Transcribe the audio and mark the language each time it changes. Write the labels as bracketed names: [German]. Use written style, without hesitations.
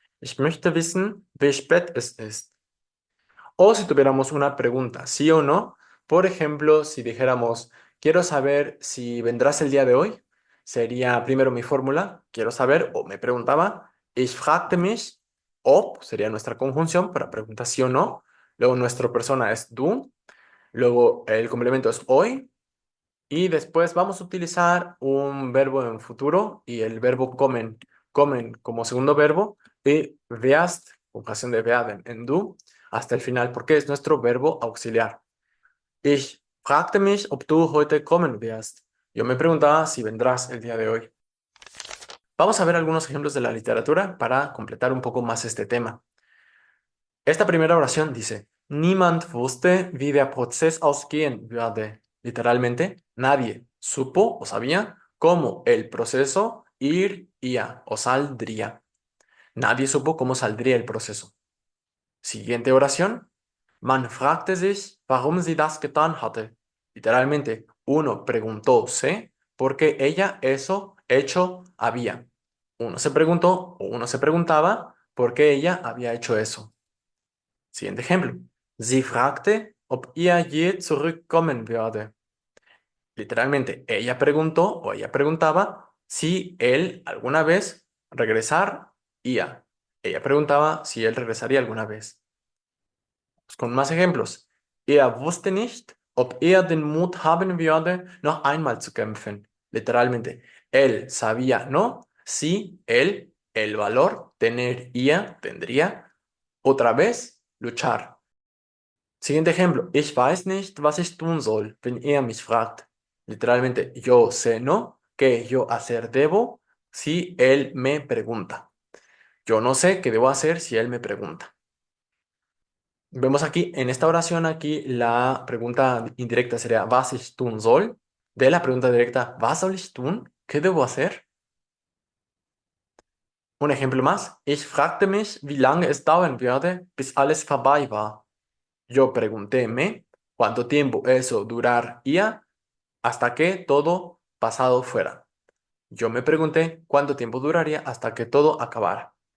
[German] Ich möchte wissen, wie spät es ist. [Spanish] O si tuviéramos una pregunta, sí o no, por ejemplo, si dijéramos, quiero saber si vendrás el día de hoy, sería primero mi fórmula, quiero saber, o me preguntaba, [German] ich fragte mich, [Spanish] o sería nuestra conjunción para preguntar sí o no, luego nuestra persona es du, luego el complemento es hoy, y después vamos a utilizar un verbo en futuro y el verbo kommen, kommen como segundo verbo y wirst, conjugación de werden en du, hasta el final, porque es nuestro verbo auxiliar. [German] Ich fragte mich, ob du heute kommen wirst. [Spanish] Yo me preguntaba si vendrás el día de hoy. Vamos a ver algunos ejemplos de la literatura para completar un poco más este tema. Esta primera oración dice, [German] Niemand wusste, wie der Prozess ausgehen würde. [Spanish] Literalmente, nadie supo o sabía cómo el proceso iría o saldría. Nadie supo cómo saldría el proceso. Siguiente oración. [German] Man fragte sich, warum sie das getan hatte. [Spanish] Literalmente, uno preguntóse por qué ella eso hecho había. Uno se preguntó o uno se preguntaba por qué ella había hecho eso. Siguiente ejemplo. [German] Sie fragte, ob er je zurückkommen würde. [Spanish] Literalmente, ella preguntó o ella preguntaba si él alguna vez regresaría. Ella preguntaba si él regresaría alguna vez. Pues con más ejemplos. [German] Er wusste nicht, ob er den Mut haben würde, noch einmal zu kämpfen. [Spanish] Literalmente, él sabía no si él, el valor, tenería, tendría, otra vez luchar. Siguiente ejemplo. [German] Ich weiß nicht, was ich tun soll, wenn er mich fragt. [Spanish] Literalmente, yo sé no qué yo hacer debo si él me pregunta. Yo no sé qué debo hacer si él me pregunta. Vemos aquí, en esta oración, aquí la pregunta indirecta sería [German] was ich tun soll. [Spanish] De la pregunta directa, [German] was soll ich tun? [Spanish] ¿Qué debo hacer? Un ejemplo más. [German] Ich fragte mich, wie lange es dauern würde, bis alles vorbei war. [Spanish] Yo preguntéme cuánto tiempo eso duraría hasta que todo pasado fuera. Yo me pregunté cuánto tiempo duraría hasta que todo acabara.